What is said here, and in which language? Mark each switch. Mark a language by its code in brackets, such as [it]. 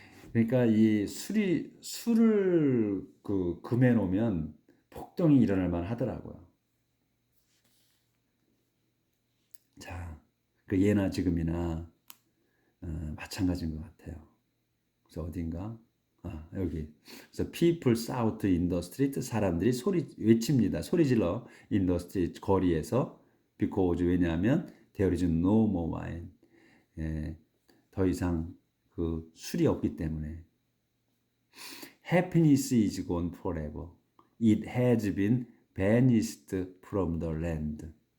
[ko] 그러니까 이 술을 그 금해 놓으면 폭동이 일어날 만 하더라고요. 자, 그 예나 지금이나 마찬가지인 것 같아요. 그래서 어딘가 여기. 그래서 [en] people shout in the street, [ko] 사람들이 외칩니다. 소리 질러 [en] in the street, [ko] 거리에서. [en] because [ko] 왜냐하면 [en] there is no more wine. [ko] 예, 더 이상 그 술이 없기 때문에. [en] Happiness is gone forever. It has been banished from the land.